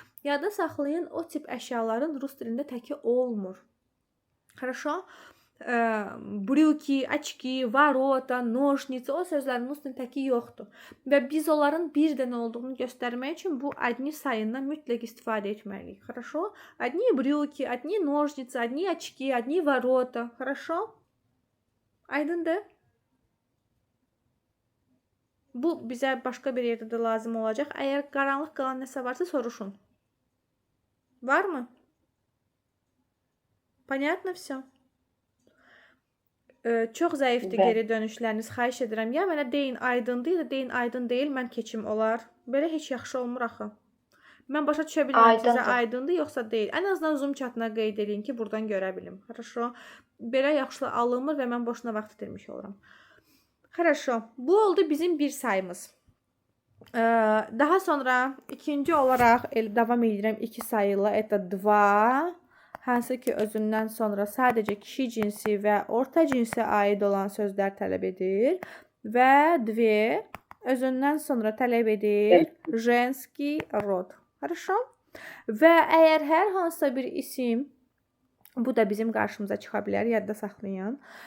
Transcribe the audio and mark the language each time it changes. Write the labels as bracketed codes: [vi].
[az] Yadda saxlayın, o tip əşyaların rus dilində təki olmur. [ru] Хорошо? Брюки, очки, ворота, ножницы [az] o sözlərin rus dilində təki yoxdur. Və biz onların bir dənə olduğunu göstərmək üçün bu adni sayından mütləq istifadə etməliyik. [ru] Хорошо? Одни брюки, одни ножницы, одни очки, одни ворота. Хорошо? [az] Aydındır? Bu bizə başqa bir yerdə də lazım olacaq. Əgər qaranlıq qalan nəsə varsa soruşun. Varmı? [ru] Понятно всё? [az] Çox zəifdir geri dönüşləriniz. Xahiş edirəm. Ya mənə deyin aydındır, ya da deyin aydın deyil, mən keçim olar. Belə heç yaxşı olmur axı. Mən başa düşə bilmirəm sizə aydındır, yoxsa deyil. Ən azından Zoom chatına qeyd edin ki, buradan görə bilim. [ru] Хорошо? [az] Belə yaxşı alınmır və mən boşuna vaxt itirmiş oluram. [ru] Хорошо. [az] Bu oldu bizim bir sayımız. Daha sonra ikinci olaraq davam edirəm iki sayılı. [ru] Это два. [az] Hansı ki özündən sonra sadəcə kişi cinsi və orta cinsə aid olan sözlər tələb edir. Və dve özündən sonra tələb edir [ru] женский род. Хорошо? [az] Və əgər hər hansısa bir isim, bu da bizim qarşımıza çıxa bilər, yadda saxlayın.